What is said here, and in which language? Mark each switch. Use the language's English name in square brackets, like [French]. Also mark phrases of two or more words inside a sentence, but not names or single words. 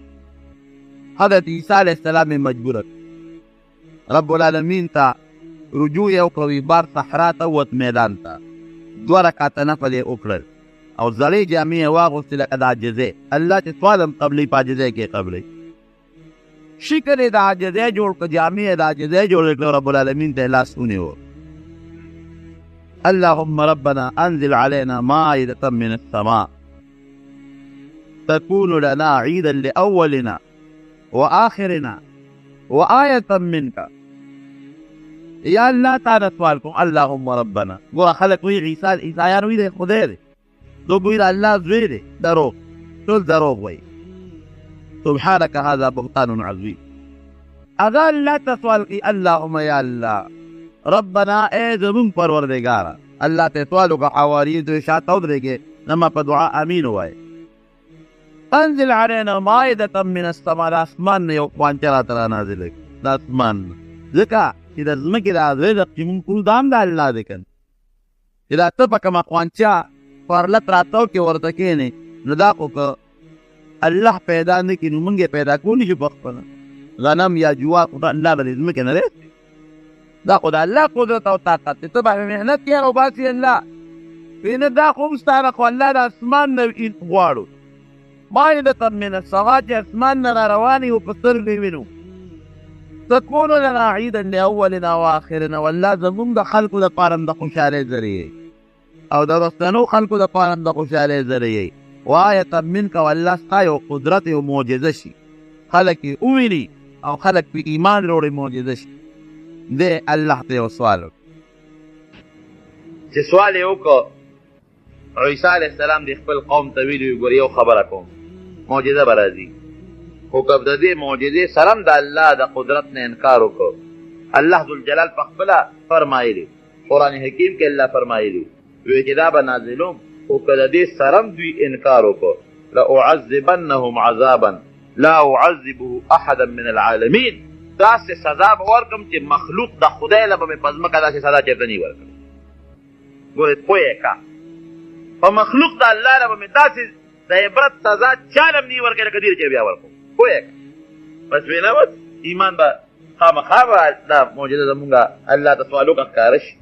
[Pashto] حضرت عیسی [Arabic] علیه السلام [Pashto] یې مجبوره [Arabic] رب العالمین [Pashto] ته رجوع یې وکړه، وی بار صحرا ته ووت میدان ته، 2 رکعته نفل یې وکړل او زړې جامې یې واغوستې لکه د عاجزۍ. الله چې سوال هم قبلوي په عاجزۍ کې قبلوي. شکر یې د عاجزۍ جوړ کړه، جامې یې د عاجزۍ جوړې کړه، [Arabic] رب العالمین [Pashto] ته یې لاس ونیو. [Arabic] اللهم ربنا انزل علينا مائدة من السماء تكون لنا عيدا لأولنا وآخرنا وآية منك. [Pashto] یا الله تعالی سوال کوم [Arabic] اللهم ربنا. [Pashto] ګوره خلک وایي عیسایان وایي دی خدای دی، څوک وایي د الله زوی دی، دروغ، ټول دروغ وایي. [Arabic] سبحانك هذا بهتان عظیم. [Pashto] هغه الله ته سوال کوي [Arabic] اللهم یا الله ربنا [Pashto] اے زمون پروردگارا. الله ته سوال وکړه، حواریین ته شاته ودرېږي، زما په دعا امین ووایه. [Arabic] انزل علينا مائدة من السماء، [Pashto] د اسمان نه یو خوانچه راته رانازله کړه، د اسمان نه، ځکه چې د ځمکې د رزق چې مونږ کړو دا هم د الله دی که نه، چې دا ته په کومه خوانچه پرلت راتاو کې ورته کښېنې نو دا خو که الله پیدا نه کړي نو مونږ یې پیدا کولی شو په خپله. غنم یا جوار خو الله به د ځمکې نه رسي، دا خو د الله قدرت او طاقت دی، ته به محنت کې راوباسي الله. نه دا خو هم ستا نه، خو الله د اسمان نه غواړو [Arabic] مائدة من السماء، [Pashto] چې اسمان نه را روانې و په سترګو یې وینو. [Arabic] تكون لنا عيدا لأولنا وآخرنا، [Pashto] والله زمونږ د خلکو دپاره هم د خوشحالۍ ذریعې او د رستنو خلکو دپاره هم د خوشحالۍ ذریعې. [Arabic] وآیة منک، [Pashto] والله ستا یو قدرت یو معجزه شي، خلک یې وویني او خلک پې ایمان راوړي، معجزه شي. دی الله ته یو سوال وکړه، چې سوال یې وکړه عیسی [Arabic] علیه السلام [Pashto] د خپل قوم ته ویلي ګورې یو خبره کوم، معجزه به راځي، خو که د دې معجزې سره هم د الله د قدرت نه انکار وکړو. الله ذوالجلال په خپله فرمایلي، قرآن حکیم کې الله فرمایلي وی چې دا به نازلوم، خو که د دې سره هم دوی انکار وکړو [Arabic] لأعذبنهم عذابا لا أعذبه احدا من العالمین، [Pashto] داسې سزا به ورکړم چې مخلوق د خدای له به مې په ځمکه داسې سزا چېرته نه وي ورکړی. ګورې پوه یې که په مخلوق د الله له به مې داسې د عبرت سزا چا له هم نه وي ورکړی لکه دې چې بیا ورکړم. پوه یې که بس وینا بس ایمان به خامخا به دا معجزه زمونږ الله ته سوال وکړه ښکاره شي.